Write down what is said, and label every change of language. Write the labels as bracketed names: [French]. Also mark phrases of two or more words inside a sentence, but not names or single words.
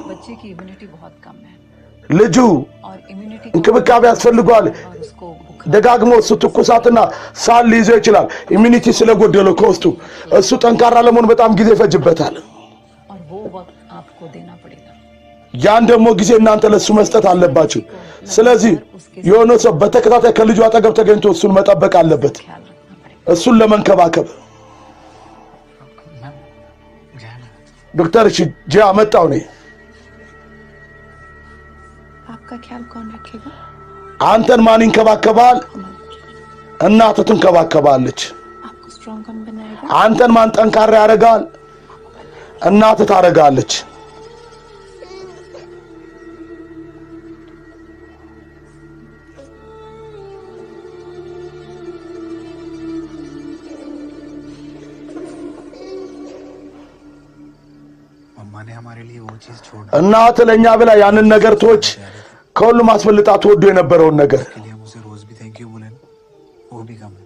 [Hindi] बच्चे की इम्यूनिटी बहुत कम है [Amharic] ልጁ [Hindi] और इम्यूनिटी [Amharic] እንክብካቤ ያስፈልገዋል [Hindi] और उसको बुखार [Amharic] ደጋግሞ እሱ ትኩሳትና ሳል ሊይዘው ይችላል ኢሚኒቲ ስለጎደለው ከውስጡ እሱ ጠንካራ ለመሆን በጣም ጊዜ ይፈጅበታል [Hindi] और वो वक्त आपको देना पड़ेगा [Amharic] ያን ደግሞ ጊዜ እናንተ ለሱ መስጠት አለባችሁ ስለዚህ የሆነ ሰው በተከታታይ ከልጁ አጠገብ ተገኝቶ እሱን መጠበቅ አለበት [Hindi] ख्याल रखना पड़ेगा [Amharic] እሱን ለመንከባከብ [Hindi] मैम जया ना [Amharic] ዶክተር እሺ ጂያ መጣው ነኝ [Hindi] आपका ख्याल कौन रखेगा [Amharic] አንተን ማን ይንከባከባል እናትህ ትንከባከባለች [Hindi] आपको स्ट्रॉन्ग कौन बनाएगा [Amharic] አንተን ማን ጠንካራ ያደርጋል እናትህ ታደርጋለች [Hindi] मम्मा ने हमारे लिए वो चीज छोड़ [Amharic] እናትህ ለኛ ብላ ያንን ነገር ቶች ከሁሉም አስፈልጣ ተወዶ የነበረውን ነገር [Hindi] के लिए हम उसे रोज भी [English] thank you [Hindi] बोले ना, वो भी कम है